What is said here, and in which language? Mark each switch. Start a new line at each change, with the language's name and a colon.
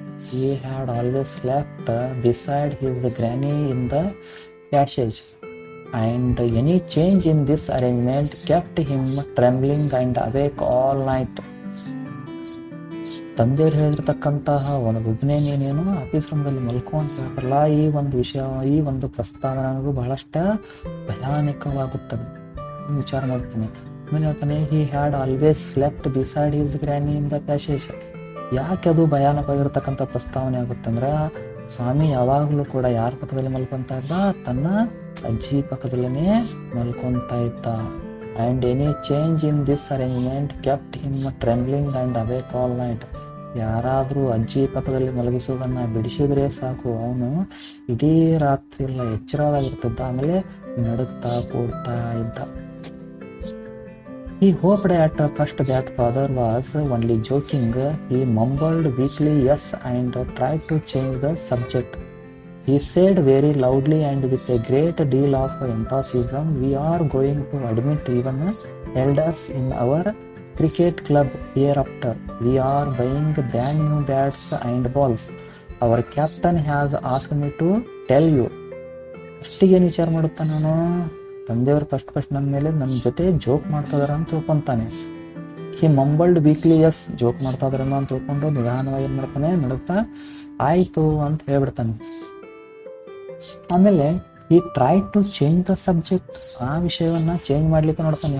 English: He had always slept beside his granny in the passage, and any change in this arrangement kept him trembling and awake all night.
Kannada: ತಂದೆಯವರು ಹೇಳಿರ್ತಕ್ಕಂತಹ ಒಬ್ಬನೇ ನೀನೇನು office ರೂಮ್ದಲ್ಲಿ ಮಲ್ಕೊಂಡು ಹೇಳ್ತಾರಲ್ಲ, ಈ ಒಂದು ವಿಷಯ, ಈ ಒಂದು ಪ್ರಸ್ತಾವನೆ ನನಗೂ ಬಹಳಷ್ಟು ಭಯಾನಕವಾಗುತ್ತದೆ. ವಿಚಾರ ಮಾಡ್ತೀನಿ. ಆಮೇಲೆ ಹೇಳ್ತಾನೆ,
English: He had always slept beside his granny in the passage.
Kannada: ಯಾಕೆ ಅದು ಭಯಾನಕವಾಗಿರ್ತಕ್ಕಂಥ ಪ್ರಸ್ತಾವನೆ ಆಗುತ್ತಂದ್ರೆ, ಸ್ವಾಮಿ ಯಾವಾಗಲೂ ಕೂಡ ಯಾರ ಪಕ್ಕದಲ್ಲಿ ಮಲ್ಕೊತಾ ಇದ್ದ? ತನ್ನ ಅಜ್ಜಿ ಪಕ್ಕದಲ್ಲೇ ಮಲ್ಕೊತಾ ಇದ್ದ.
English: And any change in this arrangement kept him trembling and awake all night.
Kannada: ಯಾರಾದರೂ ಅಜ್ಜಿ ಪಕ್ಕದಲ್ಲಿ ಮಲಗಿಸೋದನ್ನು ಬಿಡಿಸಿದ್ರೆ ಸಾಕು, ಅವನು ಇಡೀ ರಾತ್ರಿ ಎಲ್ಲ ಎಚ್ಚರವಾಗಿರ್ತಿದ್ದ. ಆಮೇಲೆ ನಡುಗ್ತಾ ಕೂಡ್ತಾ ಇದ್ದ.
English: He hoped at first that father was only joking. He mumbled weakly yes and tried to change the subject. He said very loudly and with a great deal of enthusiasm, "We are going to admit even elders in our cricket club hereafter. We are buying brand new bats and balls. Our captain has asked me to tell you."
Kannada: ಅಷ್ಟಿಗೇನು ವಿಚಾರ ಮಾಡುತ್ತಾ ನಾನು? ತಂದೆಯವರು first ನನ್ನ ಮೇಲೆ ನನ್ನ ಜೊತೆ joke ಮಾಡ್ತಾ ಇದಾರೆ ಅಂತ ತಿಳ್ಕೊತಾನೆ.
English: he mumbled weakly yes,
Kannada: ಜೋಕ್ ಮಾಡ್ತಾ ಇದಾರೆ ಅಂತ ತಿಳ್ಕೊಂಡು ನಿಧಾನವಾಗಿ ಏನು ಮಾಡ್ತಾನೆ, ನಡುತ್ತಾ ಆಯಿತು ಅಂತ ಹೇಳ್ಬಿಡ್ತಾನೆ. ಆಮೇಲೆ ಈ
English: try to change the subject,
Kannada: ಆ ವಿಷಯವನ್ನು ಚೇಂಜ್ ಮಾಡಲಿಕ್ಕೆ ನೋಡ್ತಾನೆ.